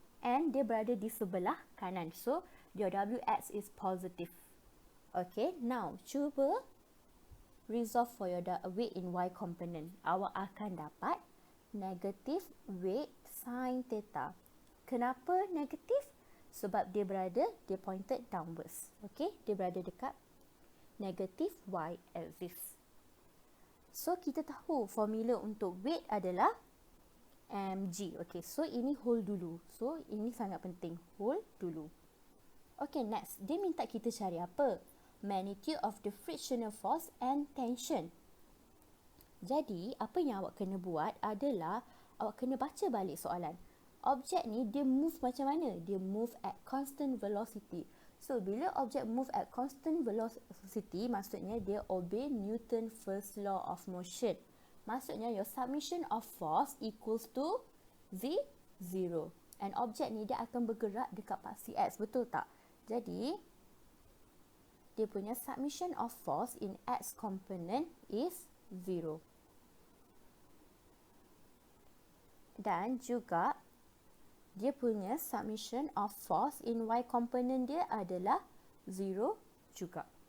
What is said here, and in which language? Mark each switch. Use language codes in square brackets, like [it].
[ms] And dia berada di sebelah kanan. [en] So, your WX is positive. Okay, now cuba resolve for your weight in Y component. [ms] Awak akan dapat negative weight sin theta. Kenapa negatif? Sebab dia [en] pointed downwards. Okay, [ms] dia berada dekat [en] negative Y axis. [ms] So, kita tahu formula untuk weight adalah mg. [en] Okay, so ini hold dulu. So, [ms] ini sangat penting. [en] Hold dulu. Okay, next. [ms] Dia minta kita cari apa? [en] Magnitude of the frictional force and tension. [ms] Jadi, apa yang awak kena buat adalah awak kena baca balik soalan. Objek ni, dia move macam mana? Dia [en] move at constant velocity. So, bila objek move at constant velocity, [ms] maksudnya dia [en] obey Newton first law of motion. Maksudnya, your submission of force equals to 0. [ms] And objek ni dia akan bergerak dekat paksi X. Betul tak? Jadi, dia punya [en] submission of force in X component is 0. [ms] Dan juga, dia punya [en] submission of force in Y component [ms] dia adalah 0 juga.